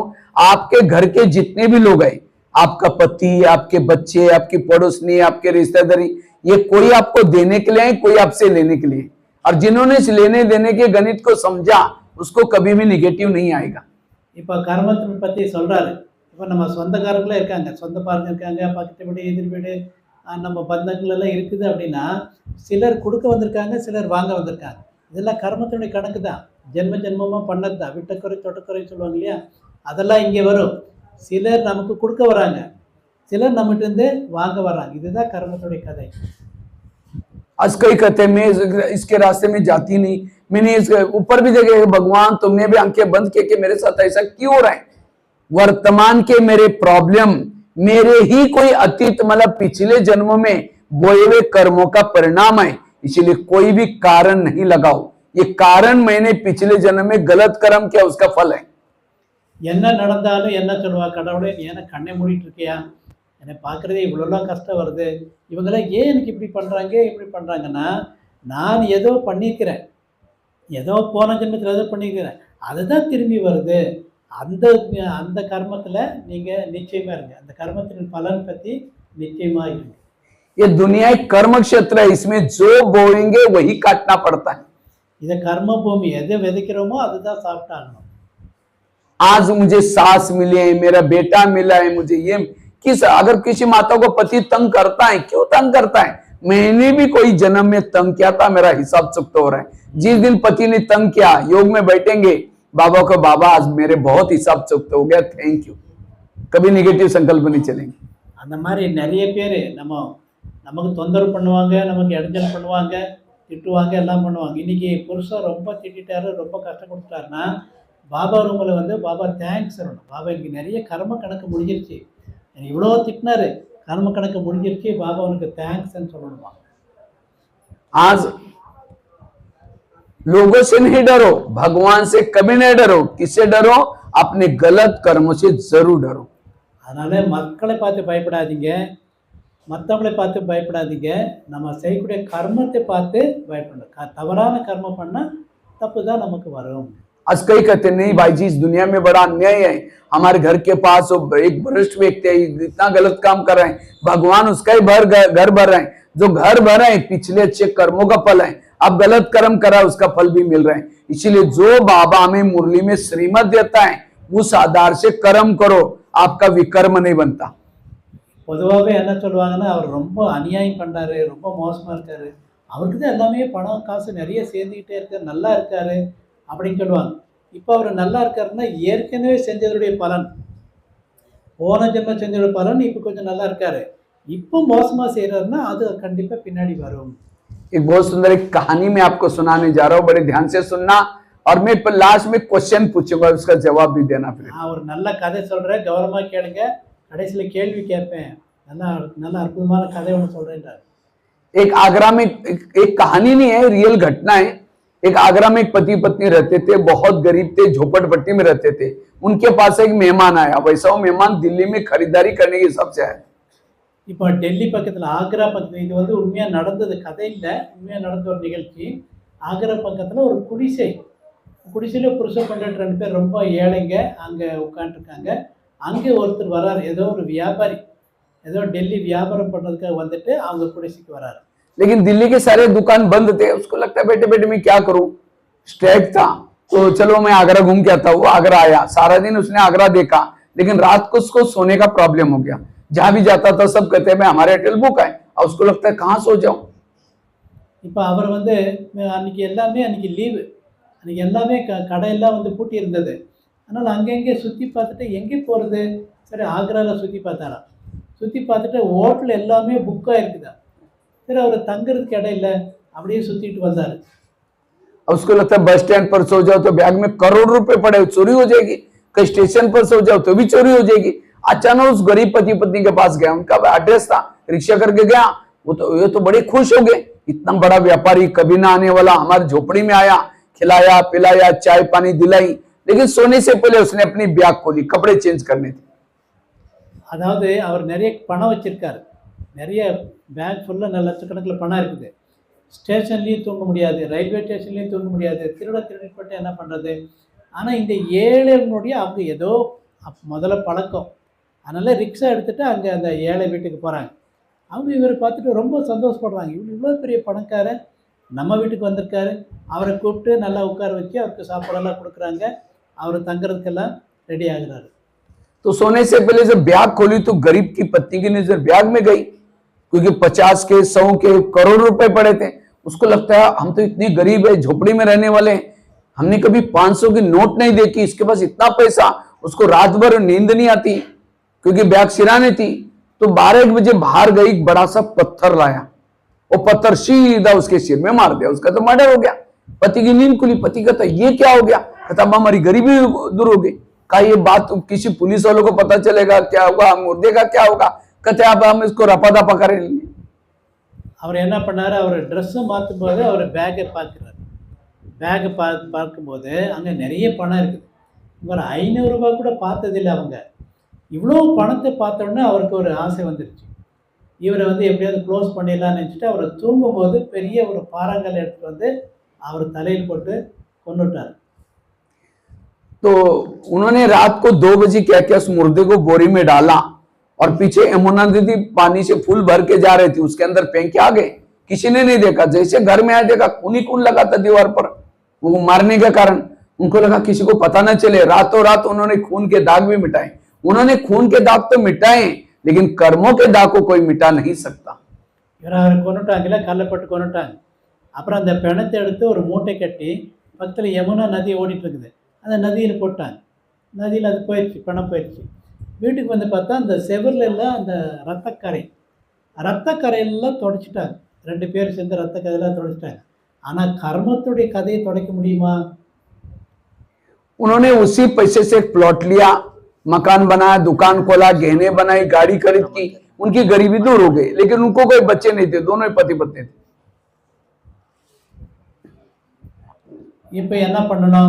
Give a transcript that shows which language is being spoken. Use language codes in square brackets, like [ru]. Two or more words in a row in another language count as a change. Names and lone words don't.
[hi] आपके घर के जितने भी लोग हैं, आपका पति, आपके बच्चे, आपकी पड़ोसनी, आपके रिश्तेदारी, ये कोई आपको देने के लिए है, कोई आपसे लेने के लिए। और जिन्होंने इस लेने देने के गणित को समझा उसको कभी भी निगेटिव नहीं आएगा। [ta] இப்போ கர்மத்தை பற்றி சொல்கிறாரு. இப்போ நம்ம சொந்தக்காரங்களே இருக்காங்க, சொந்த பாருங்க இருக்காங்க, பக்கத்து வீடு, எதிர் வீடு, நம்ம பந்தங்கள் எல்லாம் இருக்குது அப்படின்னா, சிலர் கொடுக்க வந்திருக்காங்க, சிலர் வாங்க வந்திருக்காங்க. இதெல்லாம் கர்மத்தினுடைய கணக்கு தான், ஜென்ம ஜென்மமாக பண்ணது தான். விட்டக்குறை தொட்டக்குறை சொல்லுவாங்க இல்லையா, அதெல்லாம் இங்கே வரும். சிலர் நமக்கு கொடுக்க வராங்க, சிலர் நம்மகிட்ட வாங்க வராங்க. இதுதான் கர்மத்துடைய கதை. [hi] आज कई कहते हैं मैं इसके रास्ते में जाती नहीं, मैंने इसके ऊपर भी देखे भगवान तुमने भी आंखें बंद किए कि मेरे साथ ऐसा क्यों हो रहा है। वर्तमान के मेरे प्रॉब्लम मेरे ही कोई अतीत मतलब पिछले जन्मों में बोए हुए कर्मों का परिणाम है, इसलिए कोई भी कारण नहीं लगाओ। ये कारण मैंने पिछले जन्म में गलत कर्म किया उसका फल है। [ta] என்ன நடந்தாலும் என்ன சொல்லுவா, கடவுளே நீ என்ன கண்ணை மூடிட்டு இருக்கியா, என்னை பார்க்குறதே இவ்வளோலாம் கஷ்டம் வருது, இவங்களாம் ஏன் எனக்கு இப்படி பண்ணுறாங்க இப்படி பண்ணுறாங்கன்னா, நான் ஏதோ பண்ணியிருக்கிறேன், ஏதோ போன ஜென்மத்தில் ஏதோ பண்ணியிருக்கிறேன், அதுதான் திரும்பி வருது. அந்த அந்த கர்மத்தில் நீங்கள் நிச்சயமாக இருங்க, அந்த கர்மத்தின் பலன் பற்றி நிச்சயமாக இருங்க. [hi] ये दुनिया एक कर्म क्षेत्र है, इसमें जो बोएंगे वही काटना पड़ता है। [ta] இதை கர்ம பூமி, எதை விதைக்கிறோமோ அதுதான் சாப்பிட்டாகணும். [hi] आज मुझे सास मिले, मेरा बेटा मिला है, मुझे ये किस, अगर किसी माता को पति तंग करता है, क्यों तंग करता है, मैंने भी कोई जन्म में तंग किया था, मेरा हिसाब चुकता हो रहा है। जिस दिन पति ने तंग किया, योग में बैठेंगे बाबा को, बाबा आज मेरे बहुत हिसाब चुकता हो गया, [en] thank you. [hi] कभी निगेटिव संकल्प नहीं चलेंगे। [ta] அந்த மாதிரி நிறைய பேர் நமக்கு தொந்தரவு பண்ணுவாங்க, நமக்கு இடைஞ்சல் பண்ணுவாங்க, திட்டுவாங்க, எல்லாம் பண்ணுவாங்க. இன்னைக்கு புருஷன் ரொம்ப திட்டாரு, ரொம்ப கஷ்டம் கொடுத்துட்டாருன்னா பாபா ரூமில் பாபா தேங்க்ஸ் சொல்லணும். பாபா எனக்கு நிறைய கர்ம கணக்கு முடிஞ்சிருச்சு, இவ்வளோ திட்டினாரு, கர்ம கணக்கு முடிஞ்சிருச்சு, பாபா உனக்கு தேங்க்ஸ்ன்னு சொல்லணுமா. [hi] आज लोगों से नहीं डरो, भगवान से कभी नहीं डरो। किससे डरो? अपने गलत कर्मों से जरूर डरो। [ta] அதனால மக்களை பார்த்து பயப்படாதீங்க, மற்றவங்களை பார்த்து பயப்படாதீங்க. நம்ம செய்யக்கூடிய கர்மத்தை பார்த்து பயப்படணும். தவறான கர்மம் பண்ணால் தப்பு தான் நமக்கு வரும். [hi] आज कई कहते नहीं भाई जी, इस दुनिया में बड़ा अन्याय है, हमारे घर के पास एक वरिष्ठ व्यक्ति है, इतना गलत काम कर रहे हैं, भगवान उसका ही घर भर रहे हैं। जो घर भर रहे हैं पिछले अच्छे कर्मों का फल है, अब गलत कर्म करा उसका फल भी मिल रहा है। इसीलिए जो बाबा हमें मुरली में श्रीमत देता है उस आधार से कर्म करो, आपका विकर्म नहीं बनता। [ta] பொதுவாகவே என்ன சொல்லுவாங்கன்னா, அவர் ரொம்ப அநியாயம் பண்ணுறாரு, ரொம்ப மோசமாக இருக்காரு, அவருக்கு தான் எல்லாமே பணம் காசு நிறைய சேர்ந்துக்கிட்டே இருக்காரு, நல்லா இருக்காரு அப்படின்னு சொல்லுவாங்க. இப்போ அவர் நல்லா இருக்காருன்னா ஏற்கனவே செஞ்சதுடைய பலன், போன ஜென்மம் செஞ்சதோட பலன் இப்போ கொஞ்சம் நல்லா இருக்காரு. இப்போ மோசமாக செய்கிறாருன்னா அது கண்டிப்பாக பின்னாடி வரும். [hi] एक बहुत सुंदर एक कहानी मैं आपको सुनाने जा रहा हूँ, बड़े ध्यान से सुनना, और मैं लास्ट में क्वेश्चन पूछूंगा, उसका जवाब भी देना। फिर [ta] நான் ஒரு நல்ல கதை சொல்கிறேன், கவனமாக கேளுங்க, கடைசியில் கேள்வி கேட்பேன். நல்லா நல்ல அற்புதமான கதை ஒன்று சொல்கிறேன்றார். [hi] एक आगरा में एक कहानी नहीं है, रियल घटना है। एक आगरा में एक पति पत्नी रहते थे, बहुत गरीब थे, झोपड़पट्टी में रहते थे। उनके पास एक मेहमान आया, वैसा वो मेहमान दिल्ली में खरीदारी करने के हिसाब से आया। [ta] இப்போ டெல்லி பக்கத்தில், ஆக்ரா பக்கத்தில், இது வந்து உண்மையாக நடந்தது கதை இல்லை, உண்மையாக நடந்த ஒரு நிகழ்ச்சி. ஆக்ரா பக்கத்தில் ஒரு குடிசையில் புருஷன் பொண்டாட்டி 2 பேர் ரொம்ப ஏழைங்க அங்கே உட்காந்துருக்காங்க. அங்கே ஒருத்தர் வராரு, ஏதோ ஒரு வியாபாரி, ஏதோ டெல்லி வியாபாரம் பண்ணுறதுக்காக வந்துட்டு அவங்க குடிசைக்கு வராரு. [hi] लेकिन दिल्ली के सारे दुकान बंद थे, उसको लगता है बेटे बेटे मैं क्या करूं, स्ट्राइक था तो चलो मैं आगरा घूम के आता हूँ। वो आगरा आया, सारा दिन उसने आगरा देखा, लेकिन रात को उसको सोने का प्रॉब्लम हो गया। जहां भी जाता था सब कहते हैं मैं हमारे होटल बुक है, और उसको लगता है कहाँ सो जाऊं। [ta] இப்போ அவர் வந்து அன்னைக்கு லீவு, அன்றைக்கி எல்லாமே கடையெல்லாம் வந்து பூட்டி இருந்தது. அதனால் அங்கங்கே சுற்றி பார்த்துட்டு எங்கே போகிறது, சரி ஆக்ராவில் சுற்றி பார்த்தாராம். சுற்றி பார்த்துட்டு ஹோட்டல் எல்லாமே புக்காக இருக்குதா, சரி அவர் தங்குறதுக்கு இடம் இல்லை, அப்படியே சுற்றிட்டு வந்தார். [hi] उसको लगता है [en] bus stand [hi] पर सो जाओ तो बैग में करोड़ रुपए पड़े, चोरी हो जाएगी, कहीं स्टेशन पर सो जाओ तो भी चोरी हो जाएगी। अचानक उस गरीब पति पत्नी के पास गया, उनका एड्रेस था, रिक्शा करके गया। ये तो बड़े खुश हो गए, इतना बड़ा व्यापारी कभी ना आने वाला हमारी झोपड़ी में आया, खिलाया पिलाया, चाय पानी दिलाई। लेकिन सोने से पहले उसने अपनी बैग खोली, कपड़े चेंज करने थे। [ta] அதாவது அவர் நிறைய பணம் வச்சிருக்காரு, நிறைய பேக் ஃபுல்லாக லட்சக்கணக்கில் பணம் இருக்குது. ஸ்டேஷன்லேயும் தூங்க முடியாது, ரயில்வே ஸ்டேஷன்லேயும் தூங்க முடியாது, திருடிட்டு என்ன பண்ணுறது. ஆனால் இந்த ஏழைகளுடைய அவங்க ஏதோ முதல்ல பழக்கம், அதனால் ரிக்ஷா எடுத்துகிட்டு அங்கே அந்த ஏழை வீட்டுக்கு போகிறாங்க. அவங்க இவரை பார்த்துட்டு ரொம்ப சந்தோஷப்படுறாங்க, இவ்வளோ பெரிய பணக்காரர் நம்ம வீட்டுக்கு வந்திருக்காரு. அவரை கூப்பிட்டு நல்லா உட்கார வச்சு அவருக்கு சாப்பாடெல்லாம் கொடுக்குறாங்க, அவர் தங்குறதுக்கெல்லாம் ரெடி ஆகுறாரு. [hi] तो सोने से पहले जब बैग खोली तो गरीब की पत्नी की नजर बैग में गई, क्योंकि 50 के 100 के करोड़ रुपए पड़े थे। उसको लगता है हम तो इतनी गरीब है, झोपड़ी में रहने वाले हैं, हमने कभी 500 की नोट नहीं देखी, इसके पास इतना पैसा। उसको रात भर नींद नहीं आती क्योंकि बैग सिराने थी। तो 12-1 बजे बाहर गई, बड़ा सा पत्थर लाया, वो पत्थर सीधा उसके सिर में मार दिया, उसका तो मर्डर हो गया। पति की नींद खुली, पति कहता ये क्या हो गया, कहता हमारी गरीबी दूर हो गई। कहा ये बात किसी पुलिस वालों को पता चलेगा क्या होगा, मुर्दे का क्या होगा। कहते अब हम इसको रपा दपा करेंगे। [ta] அவர் என்ன பண்ணார், அவர் ட்ரெஸ்ஸை மாற்றும் போது அவர் பேக்கை பார்க்குறாரு. பேக்கை பார்க்கும்போது அங்கே நிறைய பணம் இருக்குது. இவர் 500 ரூபா கூட பார்த்ததில்லை. அவங்க இவ்வளோ பணத்தை பார்த்தோன்னே அவருக்கு ஒரு ஆசை வந்துருச்சு, இவரை வந்து எப்படியாவது க்ளோஸ் பண்ணிடலாம்னு நினச்சிட்டு அவரை தூங்கும்போது பெரிய ஒரு பாறாங்கல் எடுத்துகிட்டு வந்து அவர் தலையில் போட்டு கொன்னுட்டார். [hi] तो उन्होंने रात को 2 बजे क्या किया, उस मुर्दे को बोरी में डाला और पीछे यमुना नदी पानी से फूल भर के जा रही थी, उसके अंदर फेंक के आ गए। किसी ने नहीं देखा, जैसे घर में आया देखा खून ही खून लगा था दीवार पर, वो मारने के कारण। उनको लगा किसी को पता न चले, रातों रात उन्होंने खून के दाग भी मिटाए। उन्होंने खून के दाग तो मिटाए, लेकिन कर्मों के दाग को कोई मिटा नहीं सकता। [ta] இவர் அவரை கொண்டுட்டாங்கல்ல, கல்லப்பட்டு கொண்டுட்டாங்க. அப்புறம் அந்த பிணத்தை எடுத்து ஒரு மூட்டை கட்டி பக்கத்தில் யமுனா நதி ஓடிட்டு இருக்குது, அந்த நதியில் போட்டாங்க. நதியில் அது போயிடுச்சு, பணம் போயிடுச்சு. வீட்டுக்கு வந்து பார்த்தா அந்த செவரில் எல்லாம் அந்த ரத்தக்கரையெல்லாம் தொடச்சிட்டாங்க. 2 பேர் சேர்ந்து ரத்தக்கரையெல்லாம் தொடச்சிட்டாங்க. ஆனால் கர்மத்துடைய கதையை தொடக்க முடியுமா? [hi] उन्होंने उसी पैसे से एक प्लॉट लिया, मकान बनाया, दुकान खोला, गहने बनाई, गाड़ी खरीद की। उनकी गरीबी दूर हो गई, लेकिन उनको कोई बच्चे नहीं थे, दोनों ही पति पत्नी थे। [ta] இப்போ என்ன பண்ணணும்?